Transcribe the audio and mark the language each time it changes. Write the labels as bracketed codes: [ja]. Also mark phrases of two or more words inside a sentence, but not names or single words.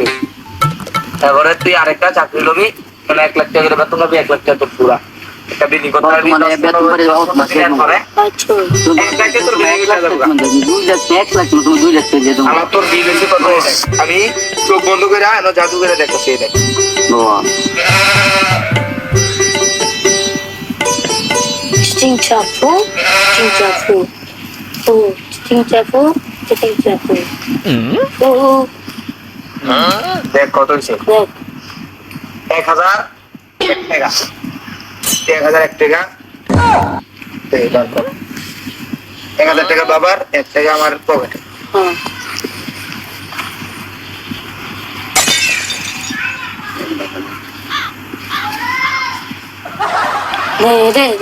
[bn] তারপরে তুই আরেকটা চাকরি লবি, মানে 1 লাখ টাকা করে বেতন পাবি, 1 লাখ টাকা তোর পুরা একটা বিনি কথা পরে আচ্ছা আমার তোর বিল হয়েছে কত? আমি চোখ বন্ধ করে জাদু করে দেখতেছি। Sting-chafu, sting-chafu, sting-chafu, sting-chafu. দেখ কত হয়েছে? 1,000 টাকা, 1,001 টাকা, 1,000 টাকা বাবার, 1 টাকা আমার পকেটে। দে